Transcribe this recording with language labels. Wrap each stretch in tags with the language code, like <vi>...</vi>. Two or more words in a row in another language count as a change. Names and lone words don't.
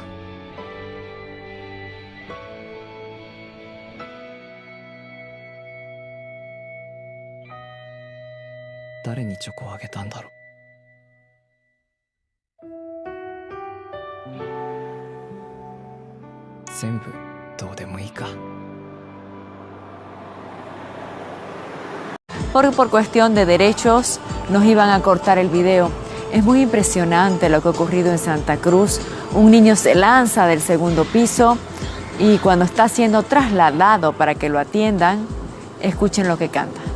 <ja>誰にチョコをあげたんだろう。全部どうでもいいか。</ja> <es>Por cuestión de derechos nos iban a cortar el video. Es muy impresionante lo que ha ocurrido en Santa Cruz. Un niño se lanza del segundo piso y cuando está siendo trasladado para que lo atiendan, escuchen lo que canta.</es>